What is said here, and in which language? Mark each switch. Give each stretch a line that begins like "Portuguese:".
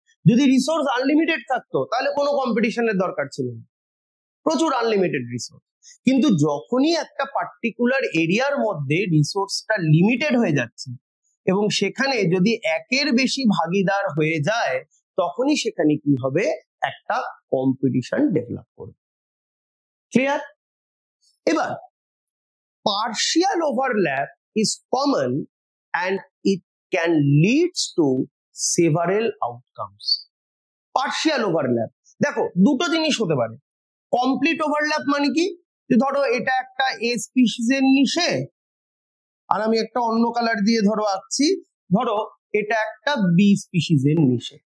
Bangla: যদি resource unlimited থাকতো তাহলে কোনো কম্পিটিশনের দরকার ছিল না, প্রচুর আনলিমিটেড রিসোর্স। কিন্তু যখনই একটা পার্টিকুলার এরিয়ার মধ্যে রিসোর্সটা লিমিটেড হয়ে যাচ্ছে এবং সেখানে যদি একের বেশি ভাগিদার হয়ে যায়, তখনই সেখানে কি হবে? একটা কম্পিটিশন ডেভেলপ করবে। ক্লিয়ার? এবার
English: partial overlap is common and it can lead to several outcomes.
Bangla: Partial overlap, দেখো দুটো জিনিস হতে পারে। কমপ্লিট ওভারল্যাপ মানে কি? যে ধরো এটা একটা এ স্পিসিসের নিচে, আর আমি একটা অন্য কালার দিয়ে ধরো আঁকছি, ধরো এটা একটা বি স্পিসিসের নিচে।